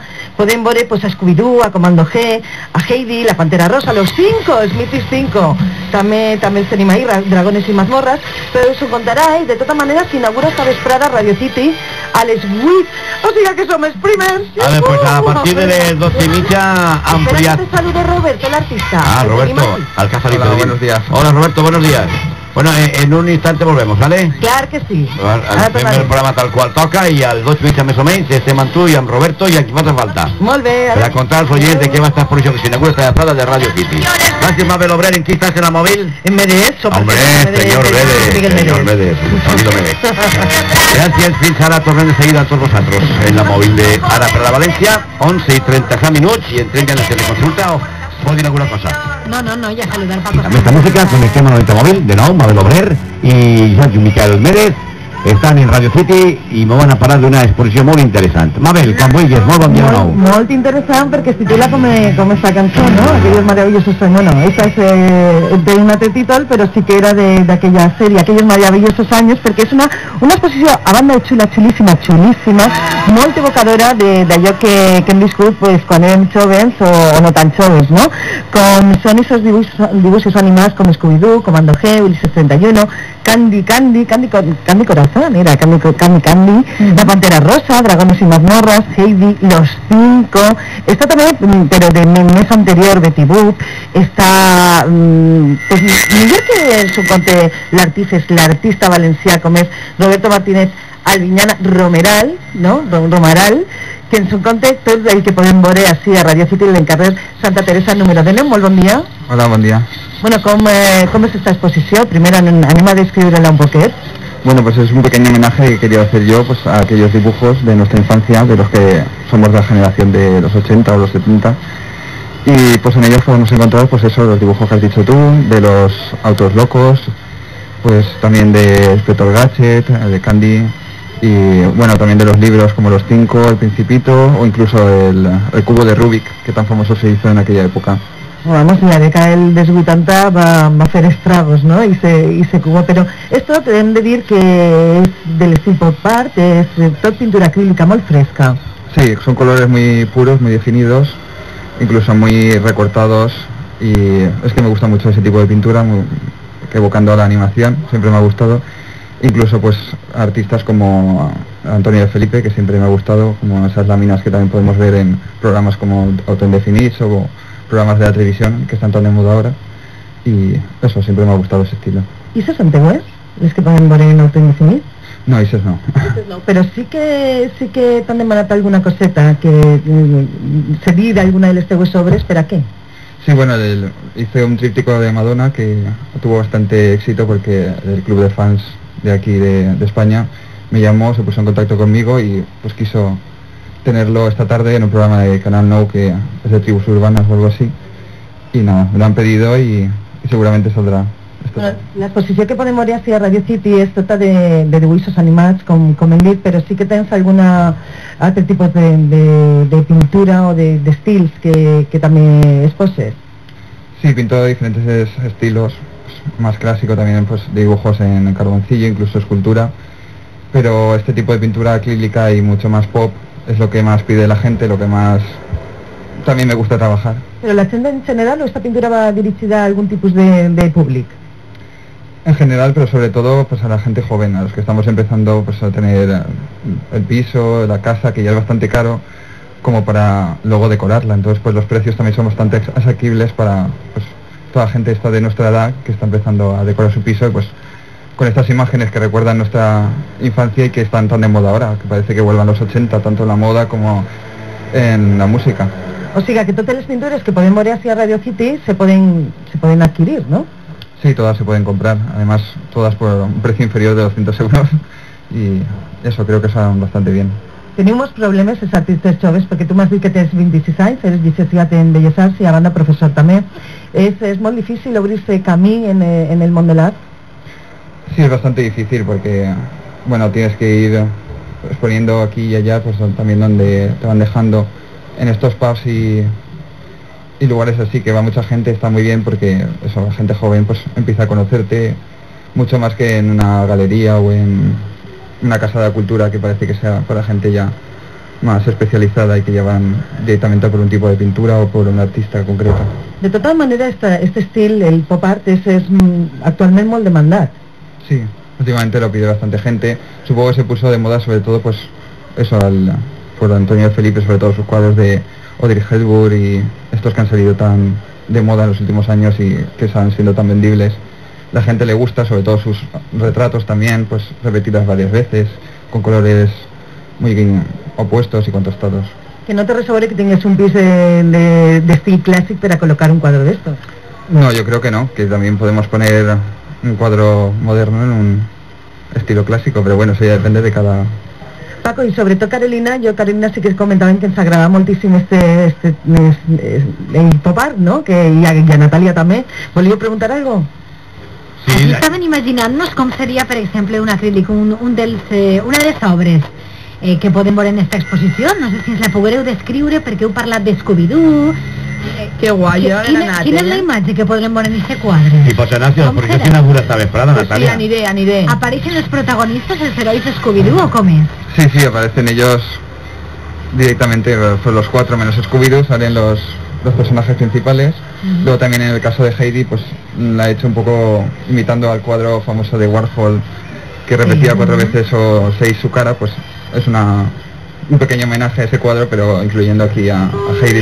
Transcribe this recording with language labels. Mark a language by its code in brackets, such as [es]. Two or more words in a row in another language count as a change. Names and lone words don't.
[ca] Podem veure pues a Scooby-Doo, a Comando G, a Heidi, la Pantera Rosa, los 5, Smithies 5, també els tenim ahí, Dragones i Mazmorras, però us ho contarà, de tota manera s'inaugura esta vesprada Radio City a les 8, o sigui que som els primers. [es] A ver, [ca] pues a partir de les 12:30 ampliat. [es] Espera que te salude Roberto, el artista. Roberto, Alcázar. Hola, buenos días. Hola Roberto, buenos días. Bueno, en un instante volvemos, ¿vale? [ca] Clar que sí. Fem el programa tal qual toca i al 2:30 més o menys estem amb tu i amb Roberto i aquí fa falta. Molt bé. Per a contar als oients de què va estar exposició que s'inaugura esta vesprada de Radio City. Gràcies, Mabel Obrer. [es] ¿En qué estás en la móvil? En Medellín. Hombre, señor Vélez. [ca] Gràcies, fins ara tornem de seguida a tots vosaltres en la móvil de Ara per la València, 11:30 minuts, i entrem ja en el teleconsulta o vol dir alguna cosa. No, ja saludar Paco. Amb esta música connectem a la neta mòbil, de nou, Mabel Obrer i Jorge Miquel Mérez estan en Radio City i me van a parlar d'una exposició molt interessant. Mabel, quan vulguis, molt bon dia de nou. Molt interessant perquè es titula com esta cançó, ¿no? Aquellos maravillosos años. Bueno, esta es de un altre títol, però sí que era d'aquella sèrie, Aquellos maravillosos años, perquè és una exposició a banda xulíssima, molt evocadora d'allò que hem viscut pues, quan érem joves o no tan joves, no? Com són esos dibuixos animats com Scooby-Doo, Comando G, Ulises 31, Candy Corazón, era Candy, La Pantera Rosa, Dragones y Mazmorras, Heidi, Los 5, està també, però de mes anterior, Betty Boop, està, pues, millor que s'ho conte l'artista valencià com és Roberto Martínez Albiñana Romeral, no? Romeral, que ens ho conte tot el que podem veure així a Radio City en carrer Santa Teresa número 9. Molt bon dia. Hola, bon dia. Bueno, com és esta exposició? Primero anem a descriure-la un poquet. [es] Bueno, pues es un pequeño homenaje que quería hacer yo pues a aquellos dibujos de nuestra infancia, de los que somos de la generación de los 80 o los 70, y pues en ellos podemos encontrar pues eso, los dibujos que has dicho tú, de los autos locos, pues también de Inspector Gadget, de Candy, y bueno, también de los libros como Los 5, El Principito, o incluso el cubo de Rubik, que tan famoso se hizo en aquella época. Vamos, la década [ca] dels 80 va fer estragos, ¿no? Y se cubo, [es] pero esto [ca] te hem de dir que es del estil [en] pop art, [ca] es tot pintura acrílica molt fresca. [es] Sí, son colores muy puros, muy definidos, incluso muy recortados, y es que me gusta mucho ese tipo de pintura, evocando a la animación, siempre me ha gustado. Incluso pues artistas como Antonio de Felipe, que siempre me ha gustado, como esas láminas que también podemos ver en programas como Auto Indefinits o programas de la televisión que están tan de moda ahora, y eso, siempre me ha gustado ese estilo. ¿Y esos antiguos? [ca] ¿Les que poden veure en Auto Indefinits? [es] No, esos no. [ca] Pero sí que t'han demanat alguna coseta, que cedir alguna de les teues obres, ¿per a qué? [es] Sí, bueno, hice un tríptico de Madonna que tuvo bastante éxito porque el club de fans de aquí de España me llamó, se puso en contacto conmigo y pues quiso tenerlo esta tarde en un programa de Canal Nou que es de tribus urbanas o algo así, y nada, me lo han pedido y seguramente saldrá. [ca] Bueno, l'exposició que podem veure a Radio City és tota de dibuixos animats, com hem dit, però sí que tens alguna altres tipus de pintura o de estils que també exposes? [es] Sí, pinto diferentes estilos, pues, más clásico también, pues dibujos en carboncillo, incluso escultura, pero este tipo de pintura acrílica y mucho más pop es lo que más pide la gente, lo que más también me gusta trabajar. Però la gent en general o esta pintura va dirigida a algun tipus de públic? En general, pero sobre todo pues a la gente joven, a los que estamos empezando pues a tener el piso, la casa, que ya es bastante caro, como para luego decorarla. Entonces pues los precios también son bastante asequibles para pues toda la gente esta de nuestra edad que está empezando a decorar su piso y pues con estas imágenes que recuerdan nuestra infancia y que están tan de moda ahora, que parece que vuelvan los 80, tanto en la moda como en la música. [ca] O sigui que totes les pintures que podem veure així a Radio City se poden adquirir, ¿no? [es] Sí, todas se pueden comprar, además todas por un precio inferior de 200 euros y eso creo que son bastante bien. [ca] Teniu molts problemes els artistes joves, perquè tu m'has dit que tens 26 anys, eres llicenciat en Belles Arts i a banda professor també. És molt difícil obrir-se camí en el món de l'art? [es] Sí, es bastante difícil porque, bueno, tienes que ir exponiendo aquí y allá, pues también donde te van dejando en estos pubs y lugares así, que va mucha gente, está muy bien porque eso, la gente joven pues empieza a conocerte mucho más que en una galería o en una casa de la cultura que parece que sea para gente ya más especializada y que ya van directamente por un tipo de pintura o por un artista concreto. De todas maneras, [ca] este estil, el [en] pop art, [ca] és actualment molt demandat. [es] Sí, últimamente lo pide bastante gente. Supongo que se puso de moda sobre todo pues eso por Antonio Felipe, sobre todo sus cuadros de Audrey Hepburn y estos que han salido tan de moda en los últimos años y que están siendo tan vendibles. La gente le gusta, sobre todo sus retratos también, pues repetidas varias veces, con colores muy opuestos y contrastados. Que no te resabore que tengas un pis de estilo clásico para colocar un cuadro de estos. No, yo creo que no, que también podemos poner un cuadro moderno en un estilo clásico, pero bueno, eso ya depende de cada... [ca] Paco, i sobretot Carolina sí que comentaven que ens agrada moltíssim el [en] pop art, [ca] no? I a Natàlia també. Volíeu preguntar algo? Sí, aquí estaven imaginant-nos com seria, per exemple, un acrílic, una de les obres que podem veure en esta exposició. No sé si ens la podreu descriure, perquè heu parlat de Scooby-Doo. Que guai, jo he anat. Quina és la imatge que podrem veure en aquest quadre? [es] Y pues Ignacio, ¿por qué se inaugura [ca] esta vesprada, [es] Natalia? [ca] Sí, aniré. ¿Apareixen els protagonistes, els herois de Scooby-Doo o com és? [es] Sí, aparecen ellos directamente, son los cuatro menos Scooby-Doo, salen los personajes principales. Luego también en el caso de Heidi, pues la he hecho un poco imitando al cuadro famoso de Warhol, que repetía 4 veces o 6 su cara, pues es un pequeño homenaje a ese cuadro, pero incluyendo aquí a Heidi,